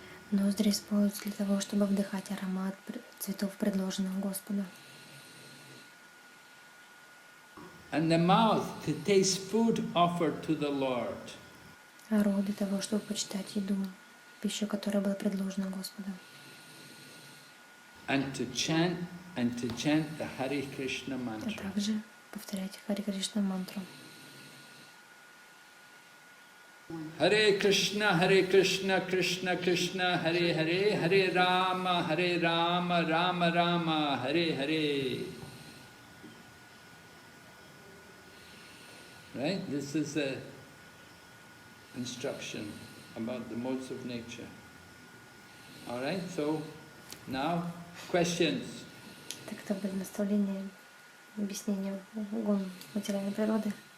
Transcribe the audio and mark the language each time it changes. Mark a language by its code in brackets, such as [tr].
[ru] Ноздри используются для того, чтобы вдыхать аромат цветов, предложенных Господу. [en] And the mouth to taste food offered to the Lord. [ru] А рот для того, чтобы почитать еду, пищу, которая была предложена Господу. [en] And to chant the Hare Krishna [ru] А [en] mantra. [ru] также повторять Харе Кришна мантру. [sa] Hare Krishna, Krishna Krishna, Hare Hare, Hare Rama, Rama Rama, Hare Hare. [en] Right? This is the instruction about the modes of nature. Alright, so now questions. [ru] Так это были наставления, объяснения гун материальной природы.